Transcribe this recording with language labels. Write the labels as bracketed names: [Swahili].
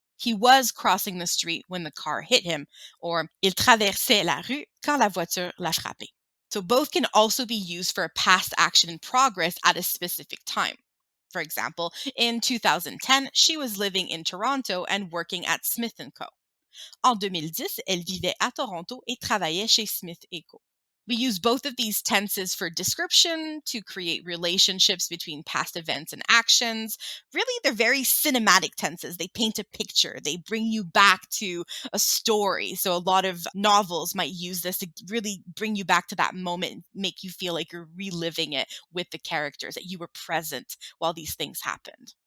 [English] He was crossing the street when the car hit him, or [French] il traversait la rue quand la voiture l'a frappé. [English] So both can also be used for a past action in progress at a specific time. For example, in 2010, she was living in Toronto and working at Smith & Co. [French] En 2010, elle vivait à Toronto et travaillait chez Smith & Co. [English] We use both of these tenses for description to create relationships between past events and actions. Really, they're very cinematic tenses. They paint a picture, they bring you back to a story. So, a lot of novels might use this to really bring you back to that moment and make you feel like you're reliving it with the characters, that you were present while these things happened.